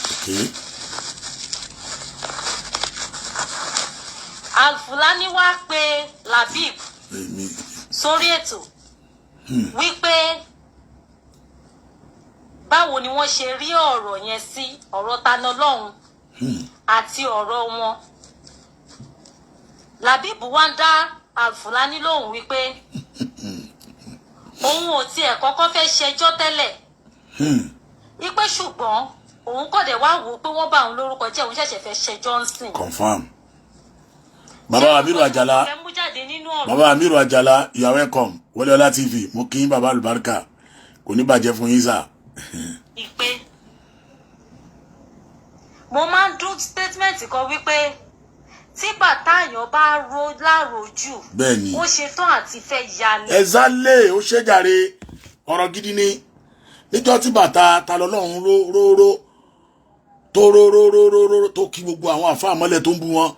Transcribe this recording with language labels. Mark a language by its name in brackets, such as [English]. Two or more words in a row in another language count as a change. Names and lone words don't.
[Yoruba] Al-Fulani wá pè Labib sórí ètò wípé báwo ni wọ́n ṣe rí ọ̀rọ̀ yẹn sí ọ̀rọ̀ Tani Olohun àti ọ̀rọ̀ wọn. Labib wá ń dá Al-Fulani lóhùn wípé òun ò tiẹ̀ kọ́kọ́ fẹ́ ṣẹjọ́ tẹ́lẹ̀ wípé ṣùgbọ́n òun kò dé wá wò pé wọ́n bá òun lórúkọ jẹ́ òun ṣẹ̀ṣẹ̀ fẹ́ ṣẹjọ́ ń sìn. [English] Confirm. Baba Amiru Ajala, you are welcome. [Yoruba] Wole Ola TV, mo kí yín Baba Alubarika. Kò ní bàjẹ́ fún yín sà. Ìpè mo máa ń dún statement kan wípé tí bàtà èèyàn bá ro lárojú ó ṣe tán àti fẹ́ ya ni. Exactly, ó ṣe jàre ọ̀rọ̀ gidi ni. Níjọ́ tí bàtà Tani Olohun tó kí gbogbo àwọn àfáà mọ́lẹ̀ tó ń bú wọn.